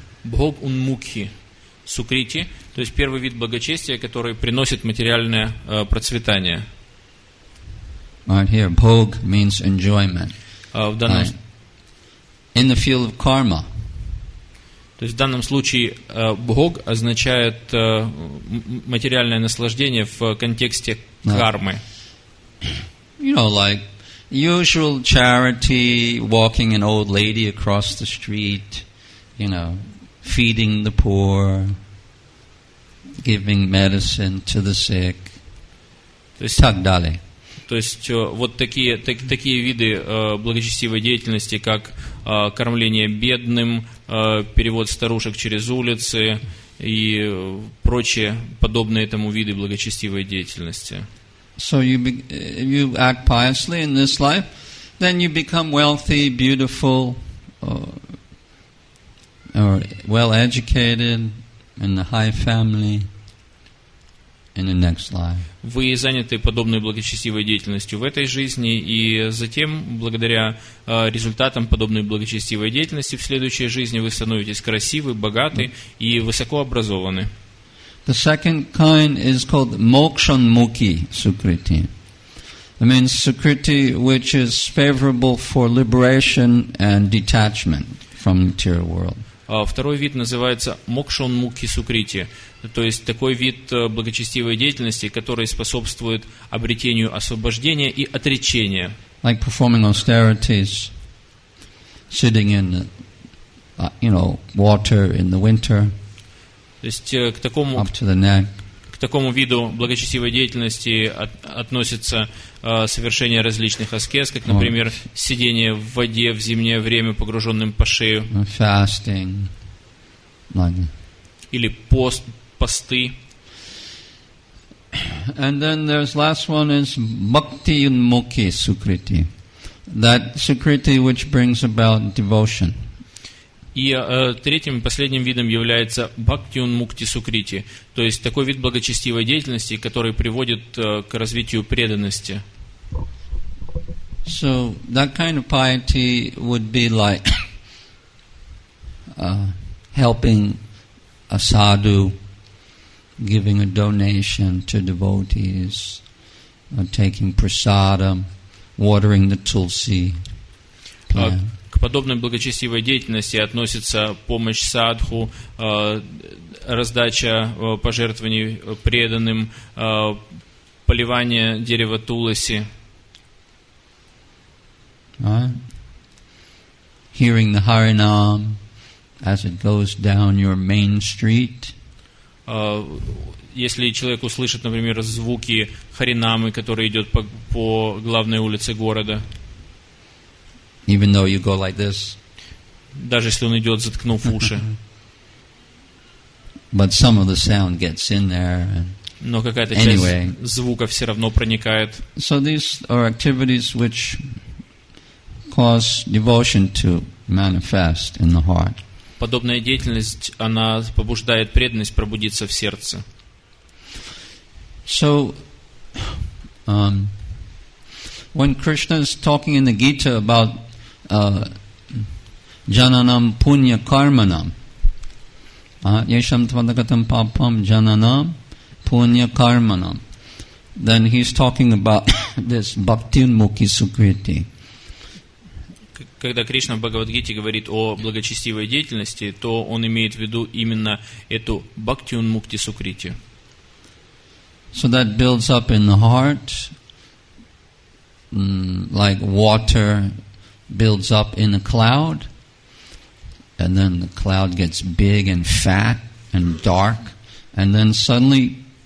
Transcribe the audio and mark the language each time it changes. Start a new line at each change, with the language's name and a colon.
Russian: Бхог-унмукхи сукрити, то есть первый вид благочестия, который приносит материальное процветание.
English: Right here, bhog means enjoyment.
Russian: В данном
English: in the field of karma.
Russian: То есть в данном случае бхог означает материальное наслаждение в контексте кармы.
English: You know, like usual charity, walking an old lady across the street, you know, feeding the poor, giving medicine to the sick.
Russian: То есть, так далее. То есть вот такие виды благочестивой деятельности, как кормление бедным, перевод старушек через улицы и прочие подобные этому виды благочестивой деятельности.
English: So you act piously in this life, then you become wealthy, beautiful, or well educated in the high family in the next life.
Russian: Вы заняты подобной благочестивой деятельностью в этой жизни, и затем, благодаря результатам подобной благочестивой деятельности в следующей жизни, вы становитесь красивы, богаты и высоко образованы.
English: The second kind is called mokshanmukhi sukriti. It means sukriti which is favorable for liberation and detachment from the material world.
Russian: Второй вид называется мокшонмукхи сукрити, то есть такой вид благочестивой деятельности, который способствует обретению освобождения и отречения.
English: Like performing austerities, sitting in, water in the winter,
Russian: то есть к такому
English: up to the neck.
Russian: К такому виду благочестивой деятельности относится совершение различных аскез, как, например, сидение в воде в зимнее время, погруженным по шею,
English: fasting,
Russian: или посты.
English: And then there's last one is bhakti unmukhi sukriti, that sukriti which brings about devotion.
Russian: И третьим и последним видом является бхакти-унмукти сукрити, то есть такой вид благочестивой деятельности, который приводит к развитию преданности.
English: So that kind of piety would be like helping a sadhu, giving a donation to devotees, taking prasadam, watering the tulsi plant.
Russian: К подобной благочестивой деятельности относится помощь садху, раздача пожертвований преданным, поливание дерева туласи.
English: Hearing the Harinam as it goes down your main street.
Russian: Если человек услышит, например, звуки харинамы, который идет по главной улице города,
English: even though you go like this,
Russian: даже если он идет, заткнув уши,
English: but some of the sound gets in there.
Russian: Но какая-то часть звука все равно проникает.
English: So these are activities which cause devotion to manifest in the heart.
Russian: Подобная деятельность, она побуждает преданность пробудиться в сердце.
English: So, when Krishna is talking in the Gita about
Sanskrit: jananam punya karmanam, yesham tvadagatam papam jananam punya karmanam,
English: then he's talking about this bhakti-unmukhi sukriti.
Russian: Когда Кришна в Бхагавад-гите говорит о благочестивой деятельности, то он имеет в виду именно эту бхакти-унмукти сукрити.
English: So that builds up in the heart, like water builds up in a cloud, and then the cloud gets big and fat and dark, and then suddenly